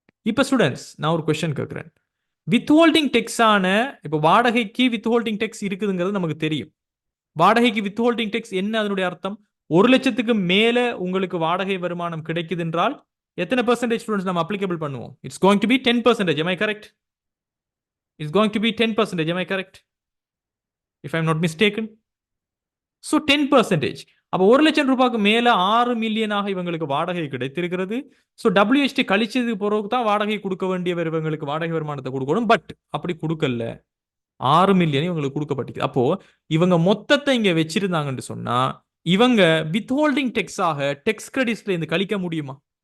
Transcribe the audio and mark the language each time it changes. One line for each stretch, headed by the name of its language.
Tamil: இப்ப ஸ்டூடெண்ட்ஸ், நான் ஒரு கொஸ்டின் கேட்கிறேன். வித்ஹோல்டிங் டெக்ஸான இப்ப வாடகைக்கு வித்ஹோல்டிங் டெக்ஸ் இருக்குதுங்கிறது நமக்கு தெரியும். வாடகைக்கு வித்ஹோல்டிங் டெக்ஸ் என்ன? அதனுடைய அர்த்தம் 1 லட்சத்துக்கு மேல உங்களுக்கு வாடகை வருமானம் கிடைக்குது என்றால் எத்தனை பெர்சன்டேஜ் ஸ்டூடெண்ட்ஸ் நம்ம அப்ளிகபிள் பண்ணுவோம்?
English: It's going to be 10%. Am I correct? It's going to be 10%. Am I correct? If I'm not mistaken. So 10%.
Tamil: அப்போ 1 லட்சம் ரூபாய்க்கு மேல 6 மில்லியனாக இவங்களுக்கு வாடகை கிடைத்திருக்கிறது. ஸோ WHT கழிச்சது பிறகு தான் வாடகை கொடுக்க வேண்டியவர் இவங்களுக்கு வாடகை வருமானத்தை கொடுக்கணும். பட் அப்படி கொடுக்கல, 6 மில்லியன் இவங்களுக்கு கொடுக்கப்பட்டிருக்கு. அப்போ இவங்க மொத்தத்தை இங்க வச்சிருந்தாங்கன்னு சொன்னா இவங்க வித்ஹோல்டிங் டெக்ஸாக டெக்ஸ் கிரெடிட்ஸ்ல இருந்து கழிக்க முடியுமா?